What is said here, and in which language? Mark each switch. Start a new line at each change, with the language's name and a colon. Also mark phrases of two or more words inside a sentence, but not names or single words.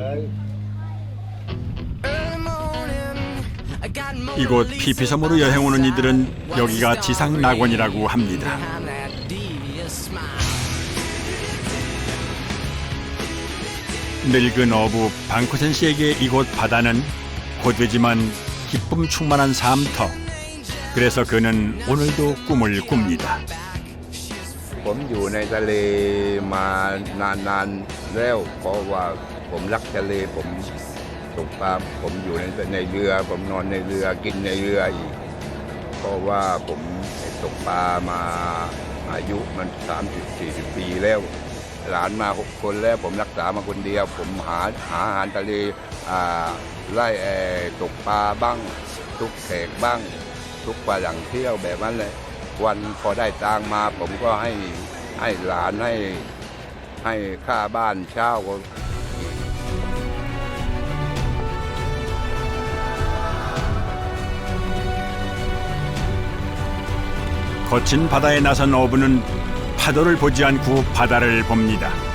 Korean: 이곳 피피섬으로 여행 오는 이들은 여기가 지상 낙원이라고 합니다. 늙은 어부 방쿠센 씨에게 이곳 바다는 고되지만 기쁨 충만한 삶터. 그래서 그는 오늘도 꿈을 꿉니다.
Thai: ผมอยู่ในทะเลมานานแล้วเพราะว่าผมรักทะเลผมตกปลาผมอยู่ในเรือ ผมนอนในเรือกินในเรืออีกเพราะว่าผมตกปลามาอายุมัน30-40 ปีแล้วหลานมา6 คนแล้วผมรักษามาคนเดียวผมหาอาหารทะเลไล่ตกปลาบ้างทุกแขกบ้างทุกปลาอย่างเที่ยวแบบนั้นเลยวันพอได้ตังมาผมก็ให้หลานให้ค่าบ้านเช่า
Korean: 거친 바다에 나선 어부는 파도를 보지 않고 바다를 봅니다.